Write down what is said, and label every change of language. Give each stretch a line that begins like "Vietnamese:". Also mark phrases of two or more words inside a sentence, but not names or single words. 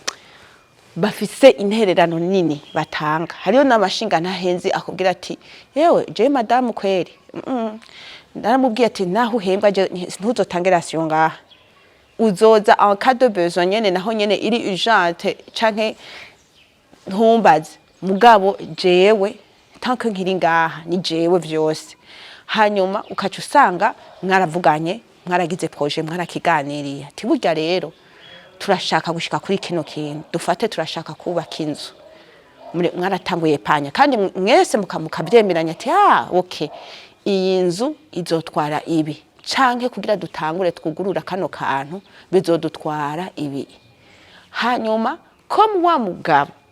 Rundi: bafise intererano nini batanga hariyo n'amashinga ntahenze akubwira ati yewe je madame kweri ndaramubwiye ati naho uhembwa ntuzotange ration ngaha uzoza
French: en cas de besoin
Rundi: nyene naho nyene iri urgente canke ntumbaze mugabo jewe tanke nkiri ngaha ni jewe vyose hanyuma ukaca usanga mwaravuganye mwaragize projet mwarakiganiriye ati burya rero turashaka gushika kuri kino kintu dufate turashaka kubaka inzu mwaratanguye panya kandi mwese mukabyemeranya ati okay iyi nzu izotwara ibi canke kugira dutangure twugurura kano kantu bizodutwara ibi hanyuma ko wa mugabo